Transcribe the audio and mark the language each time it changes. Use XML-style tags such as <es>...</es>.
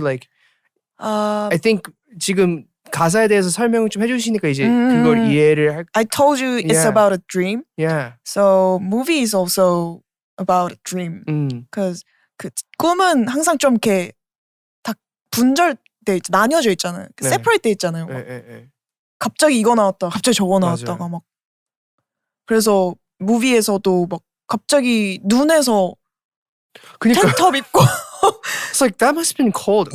<en>Like, I think</en> <ko>지금 가사에 대해서 설명을 좀 해주시니까 이제 그걸 이해를 할.</ko> <en>I told you it's Yeah. about a dream. Yeah. So movie is also about a dream. Because</en> <ko>그 꿈은 항상 좀 이렇게 다 나뉘어져 있잖아요. 네. separate 돼 있잖아요. 막 예. 갑자기 이거 나왔다, 갑자기 저거 맞아요. 나왔다가 막 그래서 무비에서도 막 갑자기 눈에서 그러니까 텐트업 입고</ko> <en>it's like that must have been cold.</en>